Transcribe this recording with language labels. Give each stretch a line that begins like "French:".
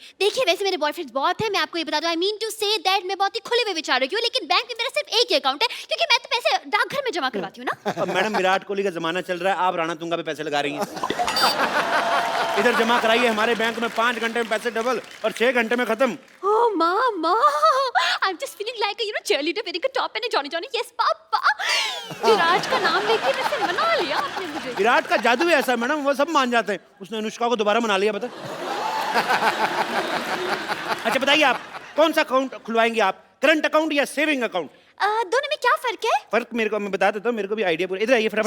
Hindi: देखिए वैसे मेरे बॉयफ्रेंड्स बहुत है, मैं आपको ये बता दूं,
English: I mean to say that
Hindi: मैं बहुत ही खुले हुए विचारों की हूँ, लेकिन बैंक में मेरा सिर्फ एक ही अकाउंट है क्योंकि मैं तो पैसे डाकघर में जमा करवाती हूँ ना। अब मैडम विराट कोहली का जमाना चल रहा है, आप राणा तुंगा पे पैसे लगा रही हैं। इधर जमा कराइए हमारे बैंक में, 5 घंटे में पैसे डबल और 6 घंटे में खत्म।
English: Oh mama, I'm just feeling like a cheerleader wearing a top and a Johnny Johnny. Yes papa.
Hindi: विराट का नाम लेके वैसे मना लिया आपने मुझे। विराट का जादू है ऐसा मैडम, वो सब मान जाते हैं। उसने अनुष्का को दोबारा मना लिया, पता? अच्छा बताइए आप कौन सा अकाउंट खुलवाएंगे आप, करंट अकाउंट या सेविंग अकाउंट? दोनों में क्या फर्क है? फर्क मेरे को मैं बता देता हूँ, मेरे को भी आइडिया पूरा। इधर आइए फटाफट,